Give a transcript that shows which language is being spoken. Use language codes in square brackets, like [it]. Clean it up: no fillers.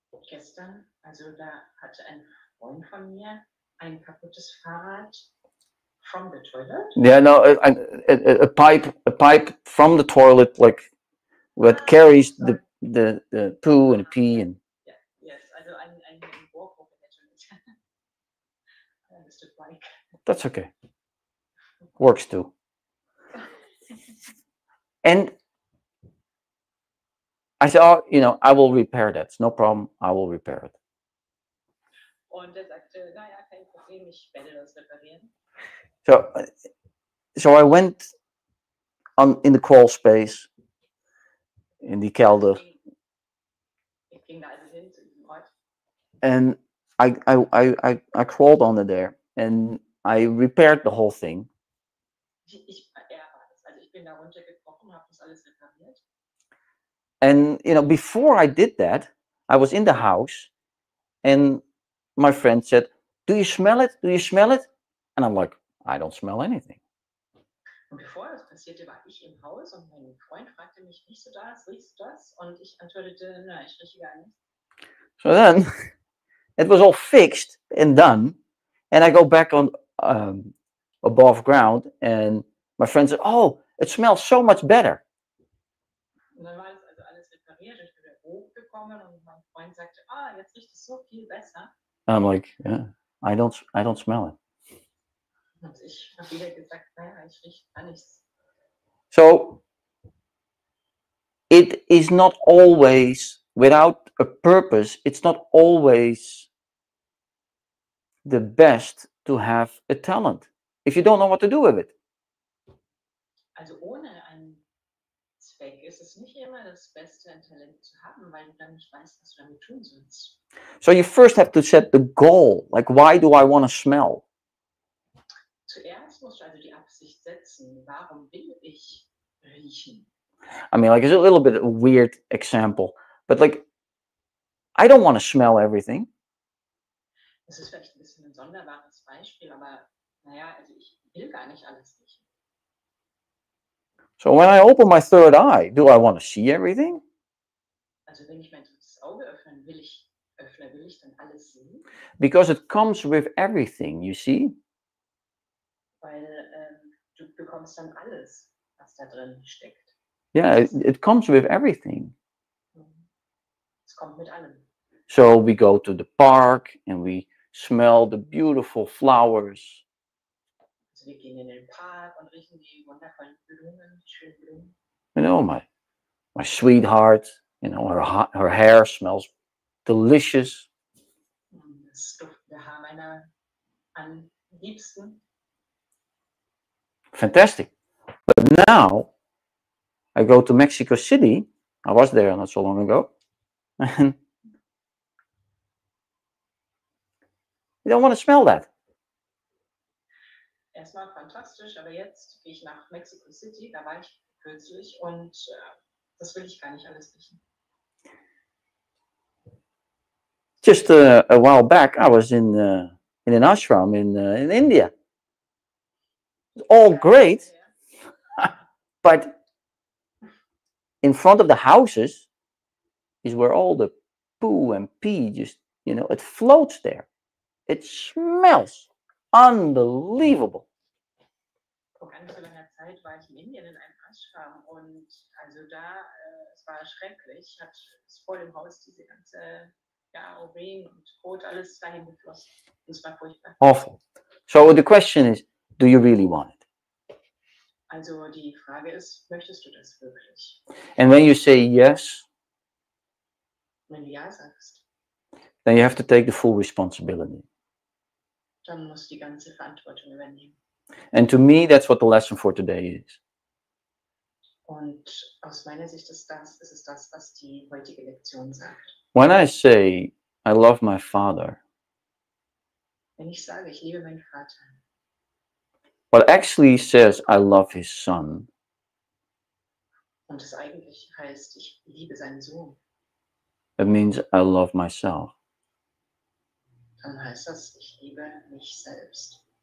[de] Gestern, also da hatte ein Freund von mir ein kaputtes Fahrrad [en] from the toilet. Yeah, no, a pipe from the toilet, like what carries the poo and the pee and. [de] Yeah, yes, also ein Rohrbruch in der Toilette. [en] I understood why. That's okay. Works too. And I said, oh, you know, I will repair that. It's no problem. I will repair it. [de] Und er sagte, naja, kein Problem, ich werde das reparieren. [en] So I went in the crawl space, in the kelder, [de] Ich ging da also hin zu diesem Ort [en] and I crawled under there, and I repaired the whole thing. [de] Also ich bin da runtergebrochen, habe das alles repariert. [en] And you know, before I did that, I was in the house, and my friend said, "Do you smell it? Do you smell it?" And I'm like, "I don't smell anything." [de] Und bevor das passierte, war ich im Haus und mein Freund fragte mich, riechst du das, riechst du das? Und ich antwortete, nein, ich rieche gar nichts. [en] So then it was all fixed and done, and I go back on above ground, and my friend said, "Oh, it smells so much better." [de] Und dann war das also alles repariert. Ich bin wieder hochgekommen und mein Freund sagte, jetzt riecht es so viel besser. [en] And I'm like, yeah, I don't smell it. [de] Und ich habe wieder gesagt, naja, ich rieche gar nichts. [en] So it is not always, without a purpose, it's not always the best to have a talent if you don't know what to do with it. [de] Also ohne einen Zweck ist es nicht immer das Beste, ein Talent zu haben, weil du dann nicht weißt, was du damit tun sollst. [en] So you first have to set the goal, like, why do I want to smell? [de] Zuerst musst du also die Absicht setzen, warum will ich riechen? [en] I mean, like, it's a little bit of a weird example, but like, I don't want to smell everything. [de] Das ist vielleicht ein bisschen ein sonderbares Beispiel, aber naja, also ich will gar nicht alles riechen. [en] So when I open my third eye, do I want to see everything? [de] Also wenn ich mein drittes Auge öffne, will ich dann alles sehen? [en] Because it comes with everything, you see? [de] Weil du bekommst dann alles, was da drin steckt. [en] Yeah, it comes with everything. [de] Es kommt mit allem. [en] So we go to the park and we smell the beautiful flowers. [de] Also wir gehen in den Park und riechen die wundervollen Blumen, die schönen Blumen. [en] You know, my sweetheart, you know, her hair smells delicious. [de] Das duftende Haar meiner Liebsten. [en] Fantastic. But now I go to Mexico City. I was there not so long ago. And you don't want to smell that. [de] Erstmal fantastisch, aber jetzt gehe ich nach Mexico City, da war ich kürzlich und das will ich gar nicht alles riechen. [en] Just a while back, I was in an ashram in India. All great, but in front of the houses is where all the poo and pee just, it floats there. It smells unbelievable. [de] Vor gar nicht so langer Zeit war ich in Indien in einem Ashram und also da, es war schrecklich, hat es vor dem Haus diese ganze Urin und Kot, alles dahin geflossen. Das war furchtbar. [en] Awful. So the question is, do you really want it? [de] Also die Frage ist, möchtest du das wirklich? [en] And when you say yes, [de] Wenn du ja sagst, [en] then you have to take the full responsibility. [de] dann musst du die ganze Verantwortung übernehmen. [en] And to me, that's what the lesson for today is. [de] Und aus meiner Sicht ist es das, was die heutige Lektion sagt. [en] When I say, I love my father, [de] Wenn ich sage, ich liebe meinen Vater, [en] what actually says, I love his son, [de] und es eigentlich heißt, ich liebe seinen Sohn, [en] it means I love myself. [de] dann heißt das, ich liebe mich selbst.